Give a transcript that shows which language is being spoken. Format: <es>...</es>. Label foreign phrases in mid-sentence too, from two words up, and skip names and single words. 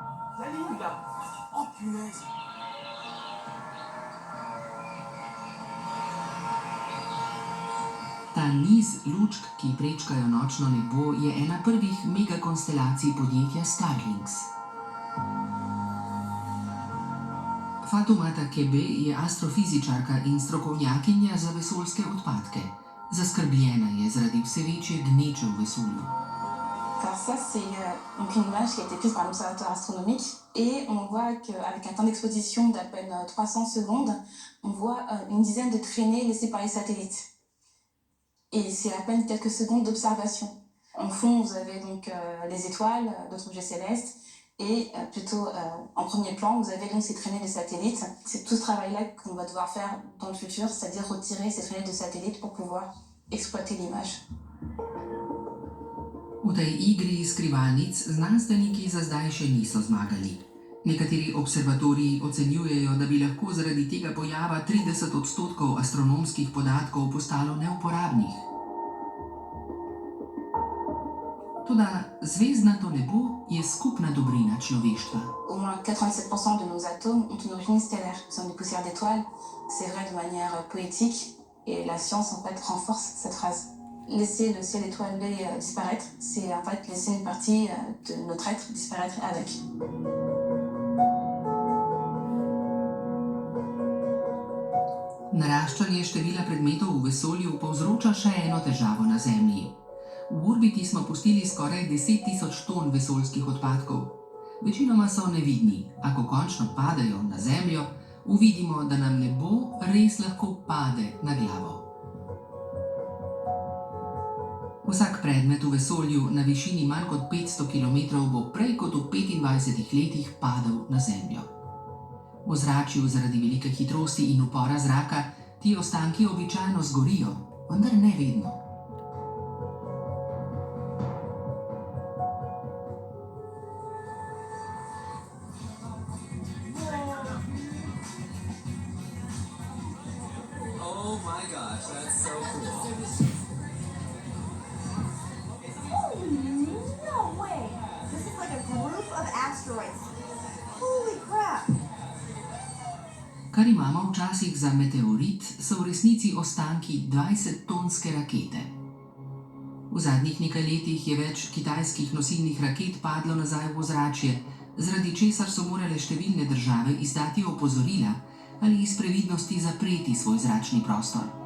<sl>Ta niz lučk, ki prečkajo nočno nebo, je ena prvih megakonstelacij podjetja Starlinks. Fatoumata Kebe je astrofizičarka in strokovnjakinja za vesoljske odpadke. Zaskrbljena je zaradi vse večje gneče v vesolju.</sl> <fr>Alors ça, c'est donc une image qui a été prise par un observateur astronomique et on voit qu'avec un temps d'exposition d'à peine 300 secondes, on voit une dizaine de traînées laissées par les satellites. Et c'est à peine quelques secondes d'observation. En fond, vous avez donc les étoiles, d'autres objets célestes, et plutôt en premier plan, vous avez donc ces traînées de satellites. C'est tout ce travail-là qu'on va devoir faire dans le futur, c'est-à-dire retirer ces traînées de satellites pour pouvoir exploiter l'image.</fr> <sl>V tej igri skrivalnic znanstveniki za zdaj še niso zmagali. Nekateri observatoriji ocenjujejo, da bi lahko zaradi tega pojava 30% astronomskih podatkov postalo neuporabnih. Toda zvezdnato nebo je skupna dobrina človeštva.</sl> <fr>Au moins 87% de nos atomes ont une origine stellaire. Nous sommes des poussières d'étoiles. C'est vrai de manière poétique et la science en fait renforce cette phrase. Laisser le ciel étoilé disparaître, c'est en fait laisser une partie de notre être disparaître avec.</fr> <sl>Naraščanje števila predmetov v vesolju povzroča še eno težavo na Zemlji. V orbiti smo pustili skoraj 10 000 ton vesoljskih odpadkov. Večinoma so nevidni, a ko končno padejo na Zemljo, uvidimo, da nam nebo res lahko pade na glavo. Vsak predmet v vesolju na višini manj kot 500 km bo prej kot v 25 letih padel na Zemljo. V zračju zaradi velike hitrosti in upora zraka ti ostanki običajno zgorijo, vendar ne vedno.</sl> <en>Oh my gosh, that's so cool. No way! This is like a group of asteroids. Holy crap!</en> <sl>Kar imamo včasih za meteorit, so v resnici ostanki 20-tonske rakete. V zadnjih nekaj letih je več kitajskih nosilnih raket padlo nazaj v ozračje, zaradi česar so morale številne države izdati opozorila ali iz previdnosti zapreti svoj zračni prostor.</sl>